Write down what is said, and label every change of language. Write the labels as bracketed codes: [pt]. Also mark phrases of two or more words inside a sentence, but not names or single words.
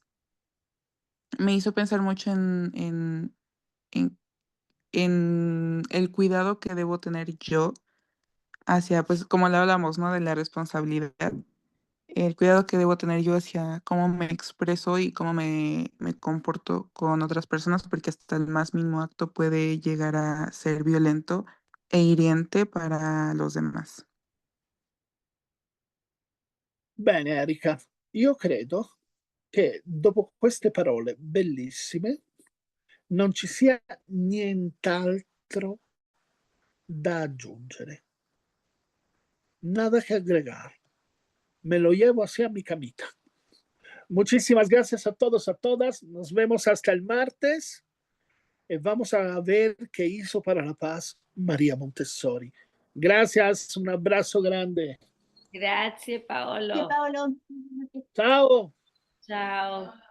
[es] Me hizo pensar mucho en, en el cuidado que debo tener yo hacia, pues como le hablamos, ¿no? De la responsabilidad. El cuidado que debo tener yo hacia cómo me expreso y cómo me comporto con otras personas, porque hasta el más mínimo acto puede llegar a ser violento e hiriente para los demás. [it] Bene, Erika, io credo che dopo queste parole bellissime non ci sia nient'altro da aggiungere. [es] Nada que agregar. Me lo llevo así a mi camita. Muchísimas gracias a todos, a todas. Nos vemos hasta el martes. Vamos a ver qué hizo para la paz María Montessori. Gracias, un abrazo grande. [it] Grazie Paolo. Paolo. Ciao. Ciao.